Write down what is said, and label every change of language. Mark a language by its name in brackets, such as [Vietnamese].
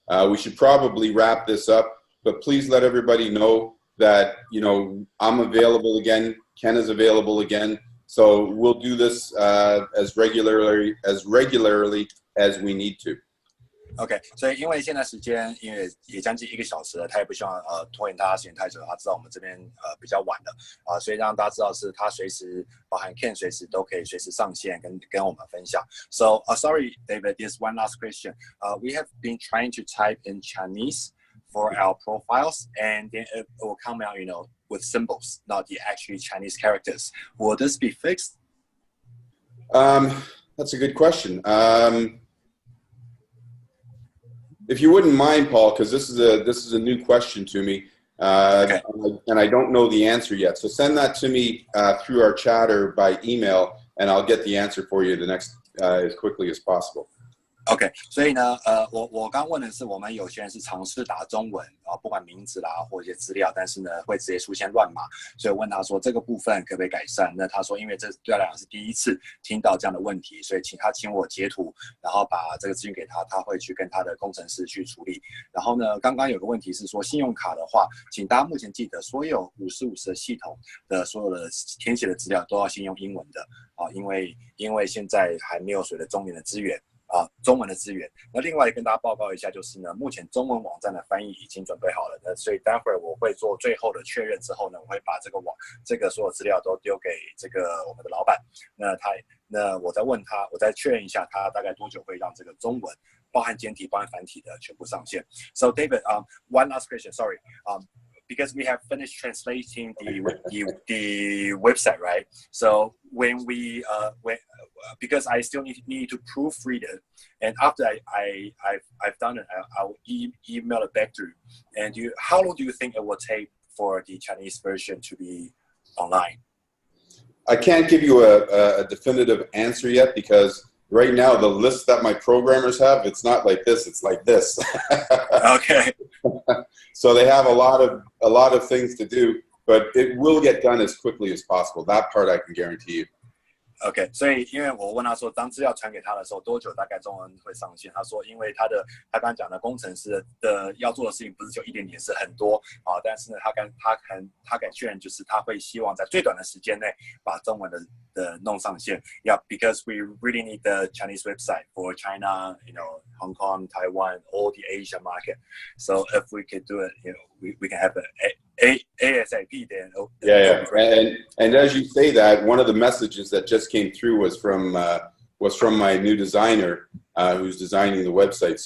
[English] We should probably wrap this up, but please let everybody know that, you know, I'm available again. Ken is available again. So we'll do this as regularly as we need to. [Chinese] OK， 所以因为现在时间因为也将近1个小时了，他也不希望拖延大家时间太久，他知道我们这边比较晚了所以让大家知道是他随时包含 Ken 随时都可以随时上线跟我们分享。 [English] So sorry, David, there's one last question. We have been trying to type in Chinese for our profiles, and then it will come out, you know, with symbols, not the actually Chinese characters. Will this be fixed? That's a good question. If you wouldn't mind, Paul, because this is a new question to me, Okay. and I don't know the answer yet. So send that to me through our chat or by email, and I'll get the answer for you as quickly as possible. [Chinese] OK， 所以呢，我刚问的是，我们有些人是尝试打中文不管名字啦或一些资料，但是呢会直接出现乱码，所以问他说这个部分可不可以改善？那他说，因为这对他来讲是第一次听到这样的问题，所以请我截图，然后把这个资讯给他，他会去跟他的工程师去处理。然后呢，刚刚有个问题是说，信用卡的话，请大家目前记得，所有50/50的系统的所有的填写的资料都要先用英文的因为现在还没有所谓的中文的资源。中文的资源。那另外跟大家报告一下，就是呢，目前中文网站的翻译已经准备好了。那所以待会儿我会做最后的确认之后呢，我会把这个所有资料都丢给这个我们的老板。那我再问他，我再确认一下他大概多久会让这个中文包含简体、包含繁体的全部上线。 [English] So David, one last question. Sorry. because we have finished translating the website, right? So when we because I still need to proofread it, and after I've done it, I'll email it back to you. And how long do you think it will take for the Chinese version to be online? I can't give you a definitive answer yet, because right now the list that my programmers have, it's not like this, it's like this. Okay. So they have a lot of things to do, but it will get done as quickly as possible. That part I can guarantee you. [Chinese] OK， 所以因为我问他说，当资料传给他的时候，多久大概中文会上线？他说，因为他刚刚讲的工程师的要做的事情不是就一点点，是很多啊。但是呢，他敢确认，就是他会希望在最短的时间内把中文的弄上线。 [English] Yeah, because we really need the Chinese website for China, Hong Kong, Taiwan, all the Asia market. So if we could do it, we can have ASAP then. Yeah. And as you say that, one of the messages that just came through was from my new designer who's designing the website.